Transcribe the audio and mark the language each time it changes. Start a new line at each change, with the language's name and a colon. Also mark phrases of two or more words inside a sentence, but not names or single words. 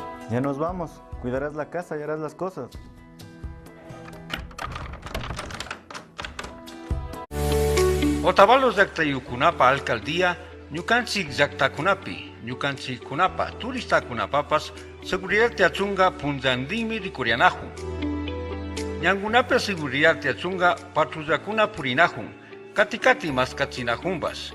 Spanish: Ya nos vamos. Cuidarás la casa y harás las cosas.
Quechua: Otavalos llaqtayukunapa alcaldía ñukanchik llaqtakunapi, ñukanchikkunapa turistakunapapas seguridad tiachunga punllandinmi rikurianahun. Ñankunapi seguridad tiachunga patrullakuna purinahun, kati maskachinahunpas.